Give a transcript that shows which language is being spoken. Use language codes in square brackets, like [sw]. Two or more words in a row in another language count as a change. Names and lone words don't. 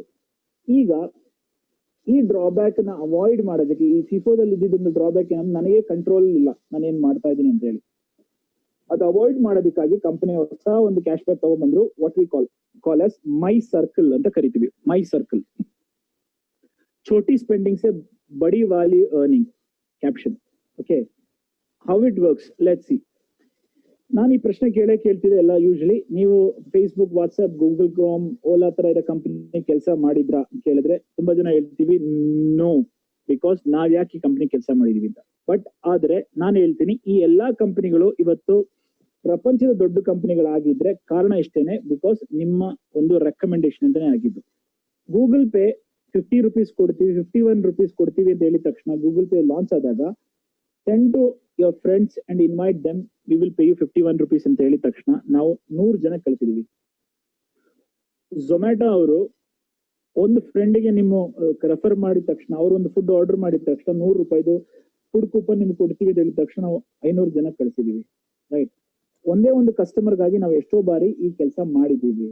[kn] ಈಗ ಈ ಡ್ರಾಬ್ಯಾಕ್ ನ ಅವಾಯ್ಡ್ ಮಾಡೋದಕ್ಕೆ ಈ ಫಿಫೋದಲ್ಲಿ ಇದ್ದಿದ್ದೊಂದು ಡ್ರಾಬ್ಯಾಕ್ ನನಗೆ ಕಂಟ್ರೋಲ್ ಇಲ್ಲ, ನಾನು ಏನ್ ಮಾಡ್ತಾ ಇದ್ದೀನಿ ಅಂತ ಹೇಳಿ. ಅದು ಅವಾಯ್ಡ್ ಮಾಡೋದಕ್ಕಾಗಿ ಕಂಪನಿ ಹೊಸ ಒಂದು [en] cash back [kn] ತಗೊಂಡ್ಬಂದ್ರು, [en] what we call as My Circle [kn] ಅಂತ ಕರಿತೀವಿ. ಮೈ ಸರ್ಕಲ್, [hi] छोटी स्पेंडिंग से बड़ी वाली अर्निंग ಕ್ಯಾಪ್ಷನ್. [en] okay, how it works let's see. [kn] ನಾನು ಈ ಪ್ರಶ್ನೆ ಕೇಳ್ತಿದ್ದೆ ಎಲ್ಲ. ಯೂಶಲಿ ನೀವು ಫೇಸ್ಬುಕ್, ವಾಟ್ಸ್ಆಪ್, ಗೂಗಲ್ ಕ್ರೋಮ್, ಓಲಾ ತರ ಇರೋ ಕಂಪನಿ ಕೆಲಸ ಮಾಡಿದ್ರ ಕೇಳಿದ್ರೆ ತುಂಬಾ ಜನ ಹೇಳ್ತೀವಿ [en] no, because [kn] ನಾವ್ ಯಾಕೆ ಈ ಕಂಪನಿ ಕೆಲಸ ಮಾಡಿದೀವಿ ಅಂತ. ಬಟ್ ಆದ್ರೆ ನಾನು ಹೇಳ್ತೀನಿ, ಈ ಎಲ್ಲಾ ಕಂಪನಿಗಳು ಇವತ್ತು ಪ್ರಪಂಚದ ದೊಡ್ಡ ಕಂಪನಿಗಳಾಗಿದ್ರೆ ಕಾರಣ ಇಷ್ಟೇನೆ, ಬಿಕಾಸ್ ನಿಮ್ಮ ಒಂದು ರೆಕಮೆಂಡೇಶನ್ ಅಂತಾನೆ ಆಗಿದ್ದು. ಗೂಗಲ್ ಪೇ 50 rupees ಕೊಡ್ತೀವಿ, 51 rupees ಕೊಡ್ತೀವಿ ಅಂತ ಹೇಳಿದ ತಕ್ಷಣ ಗೂಗಲ್ ಪೇ ಲಾಂಚ್ ಆದಾಗ [en] send to your friends and invite them, we will pay you 51 rupees [kn] ಅಂತ ಹೇಳಿದ ತಕ್ಷಣ ನಾವು 100 ಜನ ಕಳಿಸಿದೀವಿ. ಝೊಮ್ಯಾಟೊ ಅವರು ಒಂದು ಫ್ರೆಂಡ್ಗೆ ನಿಮ್ಮ ರೆಫರ್ ಮಾಡಿದ ತಕ್ಷಣ, ಅವ್ರು ಒಂದು [en] food order [kn] ಮಾಡಿದ ತಕ್ಷಣ 100 ರೂಪಾಯಿದು [en] food coupon [kn] ನಿಮ್ಗೆ ಕೊಡ್ತೀವಿ ಅಂತ ಹೇಳಿದ ತಕ್ಷಣ ನಾವು 500 ಜನ ಕಳಿಸಿದೀವಿ. ರೈಟ್, ಒಂದೇ ಒಂದು ಕಸ್ಟಮರ್ಗಾಗಿ ನಾವು ಎಷ್ಟೋ ಬಾರಿ ಈ ಕೆಲಸ ಮಾಡಿದೀವಿ.